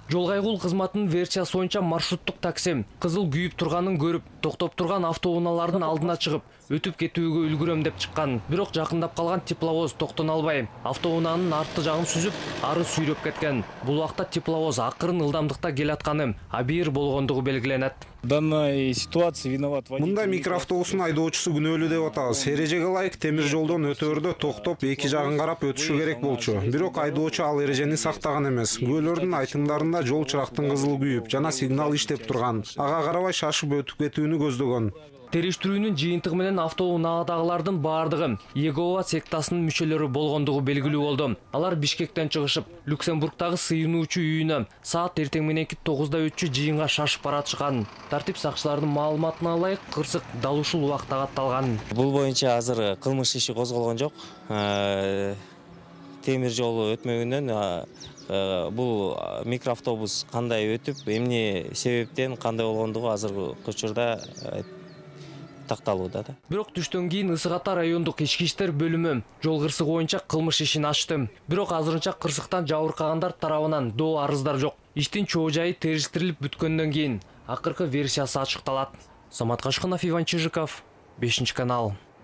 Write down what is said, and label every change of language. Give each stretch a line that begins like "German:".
Kyrgyz: Жол кайгул кызматынын версиясы боюнча маршруттук такси кызыл күйүп турганын көрүп, токтоп турган автоунаалардын алдына чыгып, өтүп кетүүгө үлгүрөм деп чыккан. Бирок жакындап калган тепловоз токтоно албай, автоунаанын артты жагын сүзүп, ары сүйрөп кеткен. Бул убакта тепловоз акырын ылдамдыкта келатканы абийир болгондугу белгиленет.
Russian: Данной ситуации виноват водитель.
Kyrgyz: Мындай микроавтобустун айдоочусу күнөөлүү деп атабыз. Эрежеге ылайык темир жолдон өтөөрдө токтоп, эки жагын карап өтүшү керек болчу. Бирок айдоочу ал эрежени сактаган эмес. Күбөлөрдүн айтымдарында жол чырактын кызыл күйүп, жана сигнал иштеп турган. Ага карабай шашып өтүп кетүүнү көздөгөн. Териштирүүнүн жыйынтыгы менен автоунаадагылардын бардыгы Егова сектасынын мүчөлөрү болгондугу белгилүү болду. Алар Бишкектен чыгышып, Люксембургдагы сыйынуучу үйүнө саат эртең мененки 9-да өтчү жыйынга шашып баратышкан. Тартип сакчылардын маалыматына ылайык Кырсык дал ушул убакта катталган. Бул боюнча азыр кылмыш иши козголгон жок. Темир жолу өтмөгүнөн бул микроавтобус кандай өтүп, эмне себептен кандай болгондугу азыркы учурда такталууда да. Бирок түштөн кийин Ысык-Ата райондук ички иштер бөлүмү жол кырсыгы боюнча кылмыш ишин ачты. Бирок азырынча Кырсыктан жабыркагандар тарабынан доо арыздар жок. Иштин чоо жайы териштирилип бүткөндөн кийин акыркы версиясы ачыкталат. Самат Кашкынов, Иван Чижиков, 5 канал.